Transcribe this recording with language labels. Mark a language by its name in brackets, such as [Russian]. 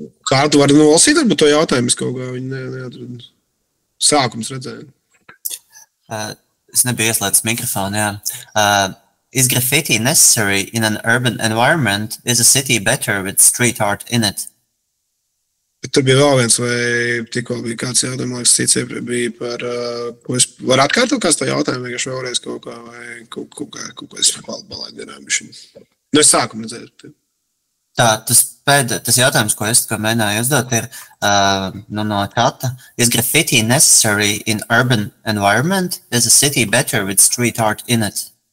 [Latvian] Kā tu vari nolasīt, varbūt to jautājumu, es kaut kā viņu neatradu. Sākums redzēju. Es nebiju ieslēdzis mikrofonu, jā. [English] Is graffiti necessary in an urban environment? Is a city better with street art in it? [Latvian] Bet tur bija vēl viens, vai tikko bija kāds jautājums, liekas, cits iepriekš bija par, ko es varu atkārtot kāds to jautājumu, vienkārši vēlreiz kaut kā, vai kaut ko es balāju garām bišķiņ. Es sākumu redzēju. Tā, tas jautājums, ko es mēģināju uzdot, ir no čata. [English] Is graffiti necessary in urban environment? Is a city better with street art in it?